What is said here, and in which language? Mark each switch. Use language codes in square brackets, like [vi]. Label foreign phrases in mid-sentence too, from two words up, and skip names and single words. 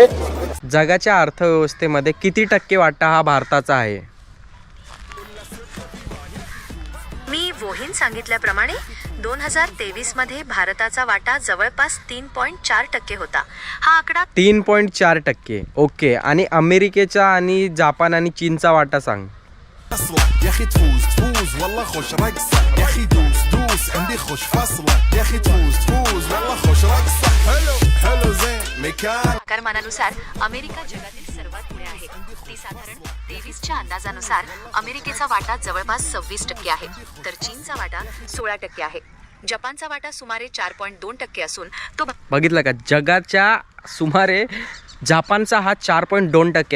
[mr] जगाच्या अर्थव्यवस्थेमध्ये किती टक्के वाटा हा भारताचा आहे? मी वोहीन सांगितल्याप्रमाणे 2023 मध्ये भारताचा वाटा जवळपास 3.4% होता. हा आकडा 3.4%. ओके. आणि अमेरिकेचा आणि जापान आणि चीनचा वाटा सांग. [ar] يا اخي تفوز تفوز والله خوش رقصة يا اخي دوس دوس عندي خوش فصلة يا اخي تفوز تفوز والله خوش رقصة حلو حلو زين مكان. [mr] आकारमानानुसार अमेरिका जगातील सर्वात पुढे आहे. ती साधारण 23च्या अंदाजानुसार अमेरिकेचा वाटा जवळपास 26% आहे, तर चीनचा वाटा 16% आहे. जपानचा वाटा सुमारे 4.2% असून तो बघितलं का? जगाच्या सुमारे जापानचा हा 4.2% आहे.